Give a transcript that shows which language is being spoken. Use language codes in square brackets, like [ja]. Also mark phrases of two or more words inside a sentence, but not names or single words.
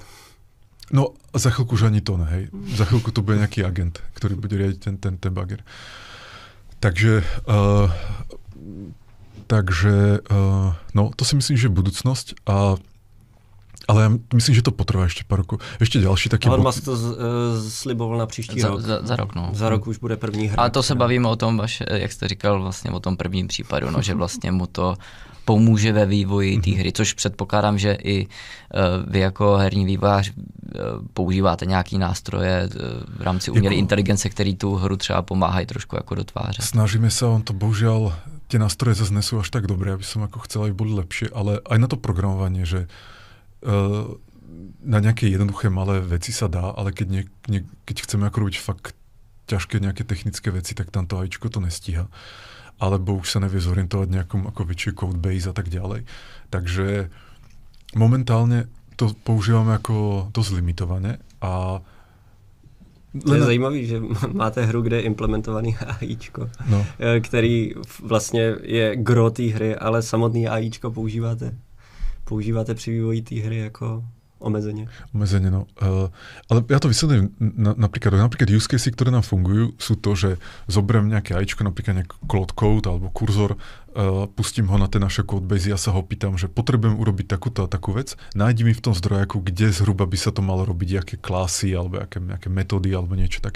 [sk] No, za chvíľku už ani to ne, hej. Za chvíľku to bude nejaký agent, ktorý bude riadiť ten bagger. Takže no, to si myslím, že je budúcnosť, ale ja myslím, že to potrvá ešte pár rokov. Ešte ďalší taký... [cs] Ale Musk to sliboval na příští rok. Za rok, no. Za rok už bude první hra. A to se bavíme o tom, jak jste říkal, vlastně o tom prvním případu, no, že vlastně mu to pomůže ve vývoji té hry, což předpokládám, že i vy jako herní vývojář používáte nějaký nástroje v rámci umělé inteligence, který tu hru třeba pomáhají trošku jako dotvářet. [sk] Snažíme sa, on to bohužiaľ, tie nástroje zase nesú až tak dobré, aby som ako chcel, aby boli lepšie, ale aj na to programovanie, že na nejaké jednoduché malé veci sa dá, ale keď chceme ako robiť fakt ťažké nejaké technické veci, tak tam to AIčko to nestíha. Alebo už sa nevie zorientovať nejakom ako väčšej codebase a tak ďalej. Takže momentálne to používame ako dosť limitované a [cs] to je zajímavý, že máte hru, kde je implementovaný AIčko, který vlastně je gro té hry, ale samotný AIčko používáte při vývoji té hry jako omezeně. Omezeně, no. [sk] Ale ja to vysvetlím napríklad [en] use casey, [sk] ktoré nám fungujú, sú to, že zoberiem nejaké AIčko, napríklad nejaký Cloud Code alebo kurzor, pustím ho na tie naše codebase, ja sa ho pýtam, že potrebujem urobiť takúto a takú vec, nájdi mi v tom zdrojaku, kde zhruba by sa to malo robiť, aké klasy alebo aké metódy alebo niečo také.